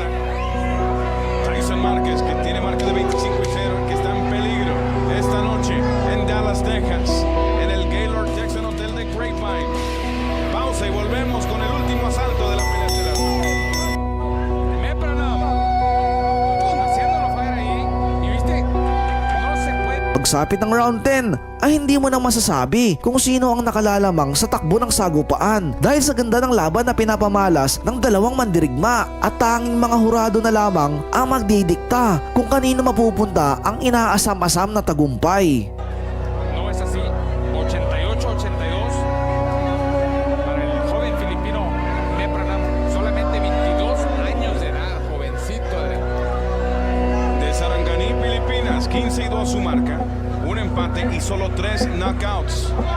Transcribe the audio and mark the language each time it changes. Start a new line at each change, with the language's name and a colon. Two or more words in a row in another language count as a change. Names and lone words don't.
Spanish: Tyson Márquez, que tiene marca de 25-0, que está en peligro esta noche en Dallas, Texas, en el Gaylord Texan Hotel de Grapevine. Pausa y volvemos con el último asalto de la pelea estelar. Meprano haciéndolo fallar ahí. Y viste, no se puede.
Filipino: Pagsapit ng round 10 ay hindi mo na masasabi kung sino ang nakalalamang sa takbo ng sagupaan dahil sa ganda ng laban na pinapamalas ng dalawang mandirigma at tanging mga hurado na lamang ang magdidikta kung kanino mapupunta ang inaasam-asam na tagumpay.
Spanish: No es así. 88-82 para el joven filipino Meprano. Solamente 22 años de edad, jovencito de edad. De Sarangani, Filipinas, 15-2 su marca, un empate y solo 3 knockouts.